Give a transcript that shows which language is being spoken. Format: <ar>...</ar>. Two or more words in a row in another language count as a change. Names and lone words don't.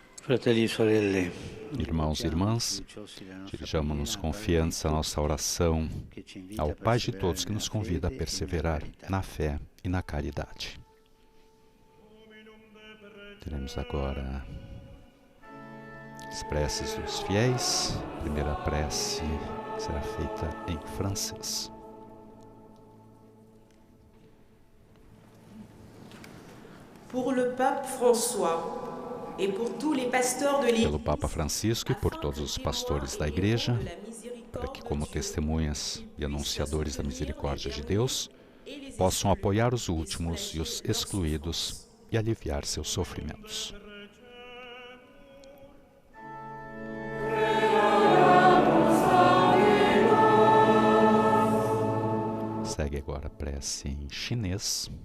<it>Fratelli e sorelle,</it> <pt>Irmãos e irmãs, dirijamos-nos confiantes a nossa oração ao Pai de todos que nos convida a perseverar na fé e na caridade. Teremos agora as preces dos fiéis. A primeira prece será feita em francês.</pt> <fr>Pour le pape François et pour tous les pasteurs de l'Église,</fr> <pt>Pelo Papa Francisco e por todos os pastores da Igreja, para que, como testemunhas e anunciadores da misericórdia de Deus, possam apoiar os últimos e os excluídos e aliviar seus sofrimentos. Segue agora a prece em chinês.</pt>